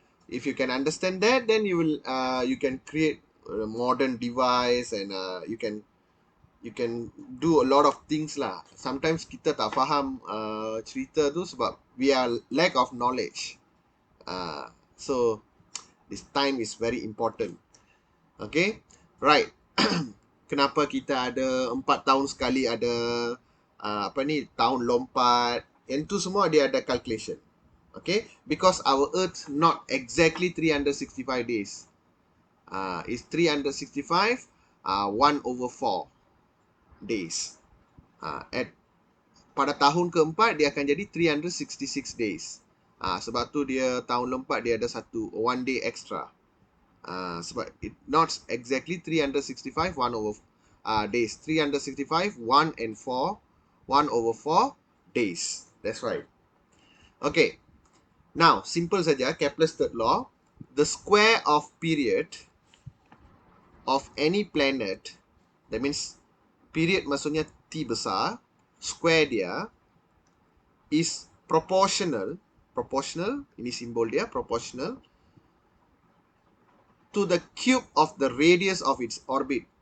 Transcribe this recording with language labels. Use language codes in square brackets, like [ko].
[en] If you can understand that, then you can create a modern device, and you can do a lot of things lah. Sometimes [ms] kita tak faham cerita tu sebab [en] we are lack of knowledge. So this time is very important. Okay, right. [ms] Kenapa kita ada 4 tahun sekali ada apa ni, tahun lompat, yang tu semua dia ada calculation. [en] Okay, because our earth not exactly 365 days. It's 365 1/4 days. [ms] At pada tahun keempat dia akan jadi 366 days. Sebab tu dia tahun lompat dia ada [en] one day extra. Sebab it not exactly 365 days. 365 1/4 days. That's right. Okay. Now, simple saja, Kepler's third law. The square of period of any planet, that means period [ms] maksudnya T besar, [en] square dia is proportional, [ms] ini simbol dia, [en] proportional to the cube of the radius of its orbit.